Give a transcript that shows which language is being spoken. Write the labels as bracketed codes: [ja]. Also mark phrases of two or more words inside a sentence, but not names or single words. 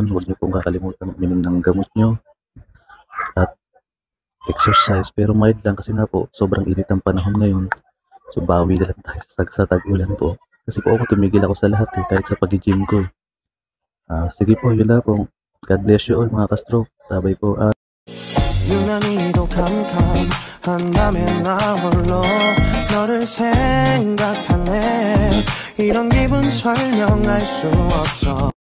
[tl] Huwag niyo pong kakalimutan uminom ng gamot niyo. At exercise. Pero mild lang kasi nga po, sobrang init ang panahon ngayon. So, bawi na lang tayo sa tag-ulan po. Kasi po ako tumigil ako sa lahat kahit sa pag-gym ko. Sige po, yun na po. [en] God bless you all [tl] mga ka-stroke. Sabay po. [ko] 유난히도 캄캄한 밤에 나 홀로 너를 생각하네. 이런 기분 설명할 수 없어.